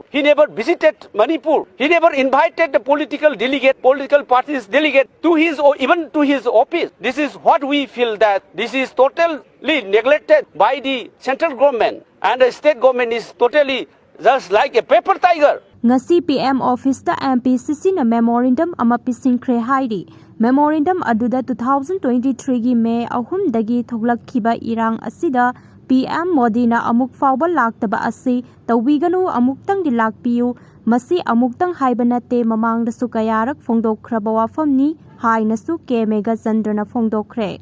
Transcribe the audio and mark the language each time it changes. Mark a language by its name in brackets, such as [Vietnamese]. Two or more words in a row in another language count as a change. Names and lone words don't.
[English] He never visited Manipur. He never invited the political parties delegate to his or even to his office. This is what we feel, that this is totally neglected by the central government, and the state government is totally just like a paper tiger. [Manipuri] Ngasi PM Office da MPCC na Memorandum ama pisinkhre hairi. Memorandum aduda 2023 gi May 3 dagi thoklakkhiba erang asida PM Modi na amukfaoba laktaba asi toubiganu amuktangdi lakoiyu. Masi amuktang haiba natte mamngdasu kayarak fongdokkhhraba wafamni hainasu Meghachandra na fongdokkhre.